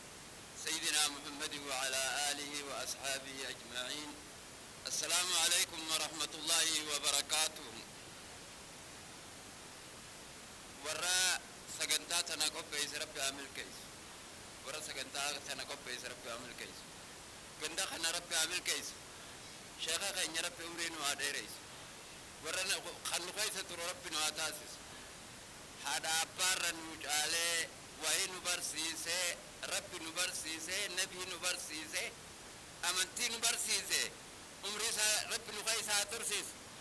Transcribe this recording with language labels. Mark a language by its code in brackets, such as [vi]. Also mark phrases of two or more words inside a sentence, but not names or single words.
[ar] سيدنا محمد وعلى آله وأصحابه أجمعين السلام عليكم ورحمة الله وبركاته وراء [om] sagantaa tana qopheesse rabbi amil keessa warra sagantaa tana qopheesse rabbi amil keessa ganda kana rabbi amil keessa sheekha keenya rabbi umrii nu haa dheereysu warra kan nu keessa turu rabbi nu haa taasisu haadha abbaarra nu caalee wayii nu barsiisee rabbi nu barsiisee nabii nu barsiisee amantii nu barsiisee umrii isaa rabbi nu keessa haa tursiisu